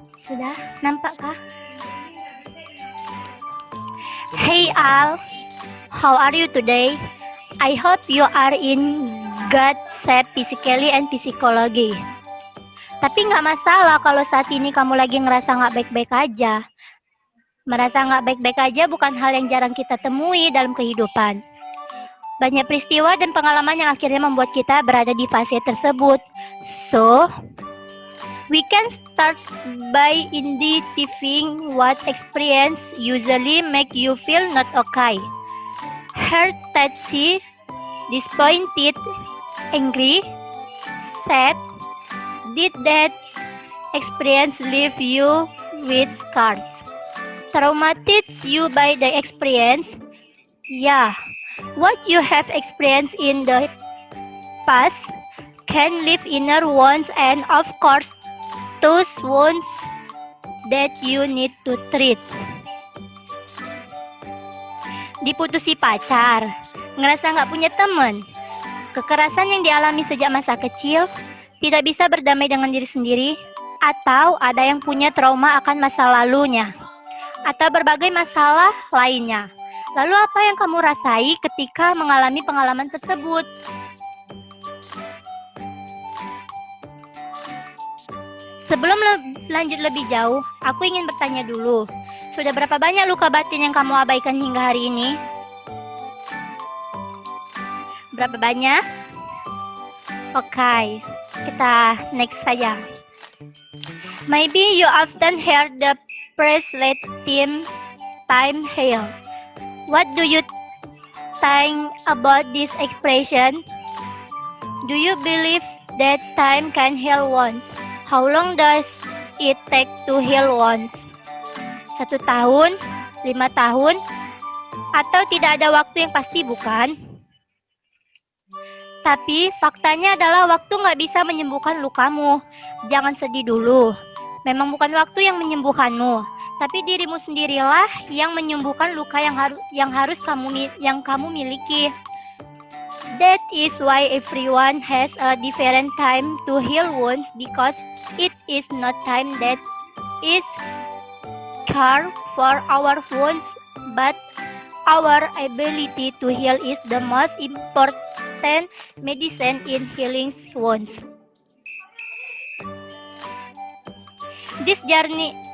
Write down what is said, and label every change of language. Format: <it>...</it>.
<id>Sudah nampak kah?</id> <en>Hey Al, how are you today? I hope you are in good shape physically and psychology.</en> <id>Tapi nggak masalah kalau saat ini kamu lagi ngerasa nggak baik-baik aja. Merasa nggak baik-baik aja bukan hal yang jarang kita temui dalam kehidupan. Banyak peristiwa dan pengalaman yang akhirnya membuat kita berada di fase tersebut.</id> <en>So, we can start by identifying what experience usually make you feel not okay. Hurt, touchy, disappointed, angry, sad. Did that experience leave you with scars? Traumatized you by the experience? Yeah. What you have experienced in the past can leave inner wounds, and of course, those wounds that you need to treat.</en> <id>Diputusi pacar, ngerasa nggak punya teman, kekerasan yang dialami sejak masa kecil, tidak bisa berdamai dengan diri sendiri, atau ada yang punya trauma akan masa lalunya, atau berbagai masalah lainnya. Lalu apa yang kamu rasai ketika mengalami pengalaman tersebut? Sebelum lanjut lebih jauh, aku ingin bertanya dulu. Sudah berapa banyak luka batin yang kamu abaikan hingga hari ini? Berapa banyak? Oke, kita next saja.</id> <en>Maybe you often hear the phrase "let time heal." What do you think about this expression? Do you believe that time can heal wounds? How long does it take to heal wounds?</en> <id>1 tahun, 5 tahun, atau tidak ada waktu yang pasti bukan? Tapi faktanya adalah waktu nggak bisa menyembuhkan lukamu. Jangan sedih dulu. Memang bukan waktu yang menyembuhkanmu, tapi dirimu sendirilah yang menyembuhkan luka yang kamu miliki.</id> <en>That is why everyone has a different time to heal wounds, because it is not time that is cure for our wounds, but our ability to heal is the most important medicine in healing wounds. This journey</en>